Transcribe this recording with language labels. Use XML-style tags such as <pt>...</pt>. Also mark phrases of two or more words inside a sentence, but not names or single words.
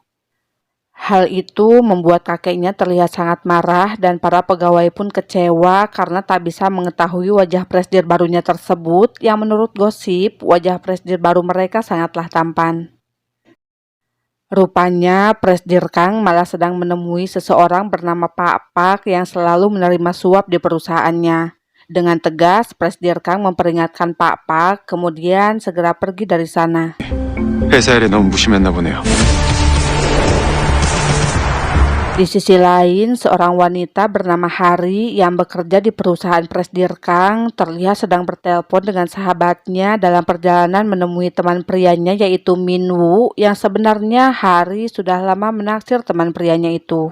<id>Hal itu membuat kakeknya terlihat sangat marah dan para pegawai pun kecewa karena tak bisa mengetahui wajah presidir barunya tersebut yang menurut gosip, wajah presidir baru mereka sangatlah tampan. Rupanya Presdir Kang malah sedang menemui seseorang bernama Pak Pak yang selalu menerima suap di perusahaannya. Dengan tegas, Presdir Kang memperingatkan Pak Pak, kemudian segera pergi dari sana.</id> <ko>회사 일에 너무 무심했나 보네요.</ko> <id>Di sisi lain, seorang wanita bernama Hari yang bekerja di perusahaan Presdir Kang terlihat sedang bertelepon dengan sahabatnya dalam perjalanan menemui teman prianya yaitu Min Woo yang sebenarnya Hari sudah lama menaksir teman prianya itu.</id>